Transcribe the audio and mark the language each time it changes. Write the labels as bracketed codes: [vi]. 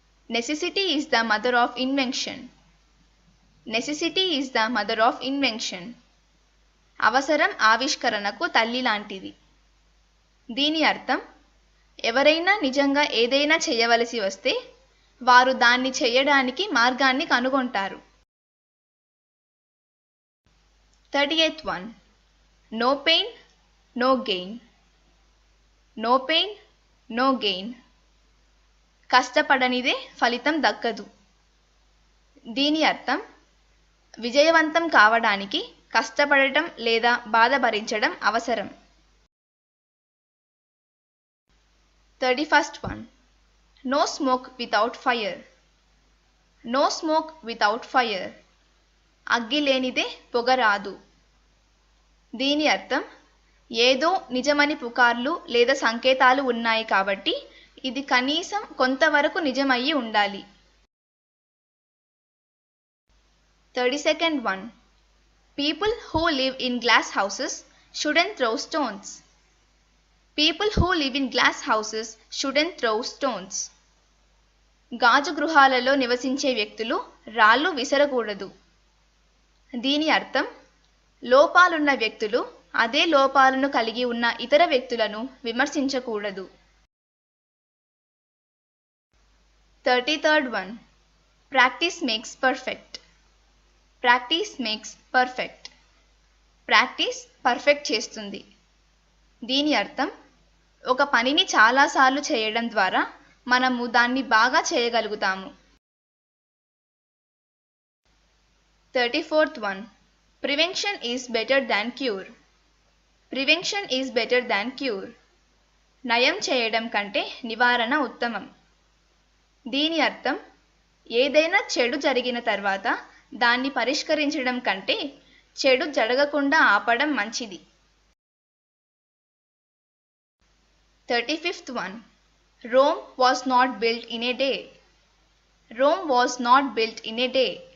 [en] Necessity is the mother of invention. Necessity is the mother of invention. [te] అవసరం ఆవిష్కరణకు తల్లి లాంటిది. దీని అర్థం ఎవరైనా నిజంగా ఏదైనా చేయవలసి వస్తే వారు దాన్ని చేయడానికి మార్గాన్ని కనుగొంటారు. [en] 38th one. No pain, no gain. No pain, no gain. [te] కష్టపడనిదే ఫలితం దక్కదు. దీని అర్థం విజయవంతం కావడానికి కష్టపడటం లేదా బాధ భరించడం అవసరం. [en] 31st one. No smoke without fire. No smoke without fire. [te] అగ్గి లేనిదే పొగ రాదు. దీని అర్థం ఏదో నిజమని పుకార్లు లేదా సంకేతాలు ఉన్నాయి కాబట్టి ఇది కనీసం కొంతవరకు నిజమయ్యి ఉండాలి. [en] 32nd one. People who live in glass houses shouldn't throw stones. People who live in glass houses shouldn't throw stones. [te] గాజు గృహాలలో నివసించే వ్యక్తులు రాళ్ళు విసరకూడదు. దీని అర్థం లోపాలున్న వ్యక్తులు అదే లోపాలను కలిగి ఉన్న ఇతర వ్యక్తులను విమర్శించకూడదు. [en] 33rd one. Practice makes perfect. Practice makes perfect. [te] Practice perfect చేస్తుంది. దీని అర్థం ఒక పనిని చాలాసార్లు చేయడం ద్వారా మనము దాన్ని బాగా చేయగలుగుతాము. [en] 34th one. Prevention is better than cure. Prevention is better than cure. [te] నయం చేయడం కంటే నివారణ ఉత్తమం. దీని అర్థం ఏదైనా చెడు జరిగిన తర్వాత దాన్ని పరిష్కరించడం కంటే చెడు జరగకుండా ఆపడం మంచిది. [en] 35th one. Rome was not built in a day. Rome was not built in a day.